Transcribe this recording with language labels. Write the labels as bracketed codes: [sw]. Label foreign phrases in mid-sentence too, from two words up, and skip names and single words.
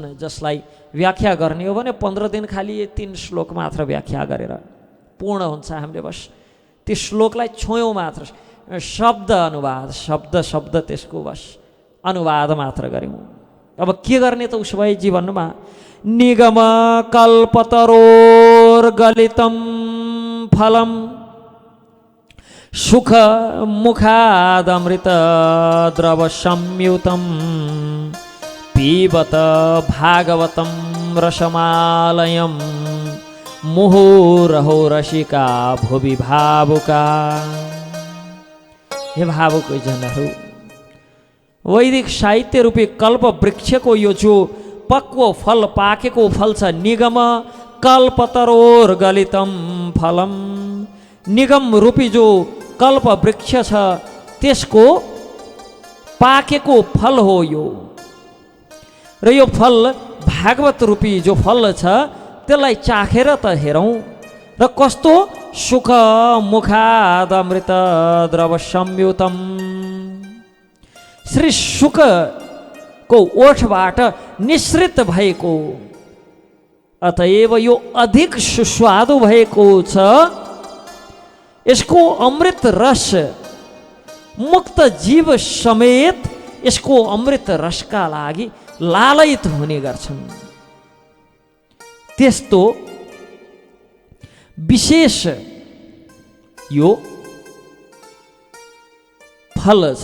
[ne] जसलाई व्याख्या गर्ने हो भने 15 दिन खालि 3 श्लोक मात्र व्याख्या गरेर पूर्ण हुन्छ। हामीले बस त्यो श्लोकलाई छोयौँ मात्र, शब्द अनुवाद शब्द त्यसको बस अनुवाद मात्र गऱ्यौँ। अब के गर्ने त उसो भए जीवनमा? [sa] निगम कल्पतरोर्गलितं फलम सुख मुखादमृत द्रव संयुतं पीबत भागवतं रसमालयं मुहुरहो रसिका भुवि भावुका। [ne] हे भावुक जनहरू, वैदिक साहित्य रूपी कल्प वृक्षको यो जो पक्व फल पाकेको फल छ, [sa] निगम कल्पतरोर्गलितं फलम, [ne] निगम रूपी जो कल्प वृक्ष छ त्यसको पाकेको फल हो यो। र यो फल भागवत रूपी जो फल छ त्यसलाई चाखेर त हेरौँ र कस्तो [sa] सुख मुखादमृत द्रव संयुतम, [ne] श्री शुकको ओठबाट निश्रित भएको, अतएव यो अधिक सुस्वादु भएको छ। यसको अमृत रस मुक्त जीव समेत यसको अमृत रसका लागि लालयित हुने गर्छन्। त्यस्तो विशेष यो फल छ।